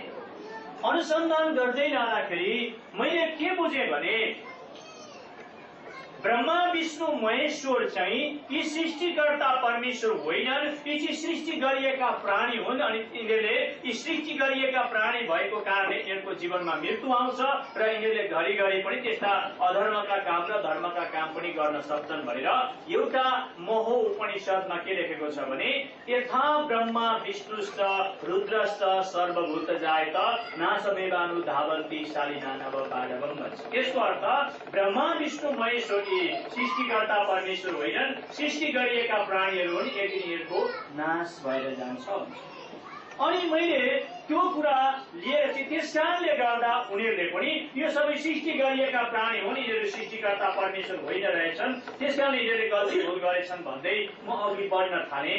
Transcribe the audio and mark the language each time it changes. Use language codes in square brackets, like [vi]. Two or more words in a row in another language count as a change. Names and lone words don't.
[ne] अनुसन्धान गर्दै जाँदाखेरि मैले के बुझेँ भने ब्रह्मा विष्णु महेश्वर चाहिँ यी सृष्टिकर्ता परमेश्वर होइनन्, यी चाहिँ सृष्टि गरिएका प्राणी हुन्। अनि यिनीहरूले यी सृष्टि गरिएका प्राणी भएको कारणले यिनीहरूको जीवनमा मृत्यु आउँछ र यिनीहरूले घरिघरि पनि त्यस्ता अधर्मका काम र धर्मका काम पनि गर्न सक्छन् भनेर एउटा मोह उपनिषदमा के लेखेको छ भने [sa] यथा ब्रह्मा विष्णुश्च रुद्रश्च सर्वभूत जायत नासमेवानुधावन्ति शालिनानव बाधवम् [ne] भन्छ। यसको अर्थ ब्रह्मा विष्णु महेश्वर सृष्टिकर्ता परमेश्वर होइनन्, सृष्टि गरिएका प्राणीहरू हुन्, एक दिन यिनीहरूको नाश भएर जान्छ। अनि मैले त्यो कुरा लिएर चाहिँ त्यस कारणले गर्दा उनीहरूले पनि यो सबै सृष्टि गरिएका प्राणी हुन्, यिनीहरू सृष्टिकर्ता परमेश्वर होइन रहेछन्, त्यस कारणले यिनीहरूले गल्ती भुल गरेछन् भन्दै म अघि बढ्न थालेँ।